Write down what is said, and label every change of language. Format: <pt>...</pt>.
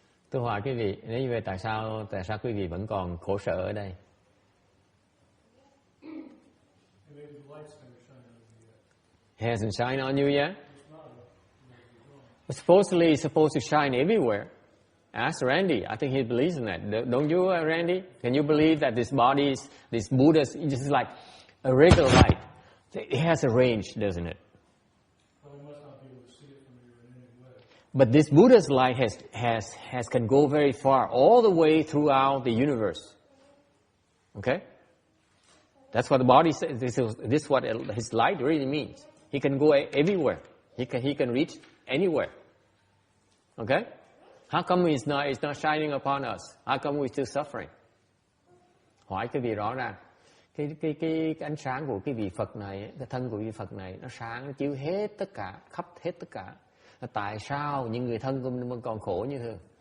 <vi>Tôi hỏi quý vị, nếu như vậy tại sao quý vị vẫn còn khổ sở ở đây?</vi> <en>It hasn't shined on you yet? Supposedly it's supposed to shine everywhere. Ask Randy. I think he believes in that. Don't you, Randy? Can you believe that this body, this Buddha, is just like a regular light? It has a range, doesn't it? Well, we must not be able to see it from here in any way. But this Buddha's light can go very far, all the way throughout the universe. Okay? That's what the body says. This is what his light really means. He can go everywhere. He can reach anywhere. Okay? How come it's not shining upon us? How come we're still suffering?</en> <vi>Hỏi cái vị rõ ràng. Cái ánh sáng của cái vị Phật này, cái thân của vị Phật này, nó sáng, nó chiếu hết tất cả, khắp hết tất cả. Tại sao những người thân của mình vẫn còn khổ như thường?</vi>